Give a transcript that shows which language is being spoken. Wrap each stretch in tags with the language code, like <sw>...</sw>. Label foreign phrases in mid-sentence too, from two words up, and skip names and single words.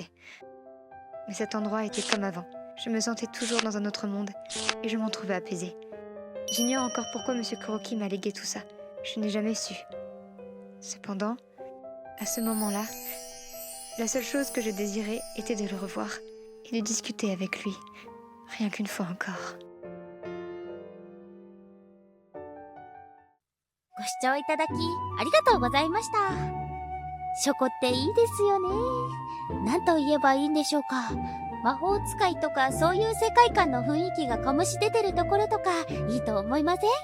<fr>Mais cet endroit était comme avant. Je me sentais toujours dans un autre monde, et je m'en trouvais apaisée. J'ignore encore pourquoi monsieur Kuroki m'a légué tout ça. Je n'ai jamais su. Cependant, à ce moment-là, La seule chose que je désirais était de le revoir et de discuter avec lui, rien qu'une fois encore.</fr> <ja>ご視聴いただきありがとうございました。書庫っていいですよね。なんと言えばいいんでしょうか。魔法使いとかそういう世界観の雰囲気が醸し出てるところとかいいと思いません？</ja>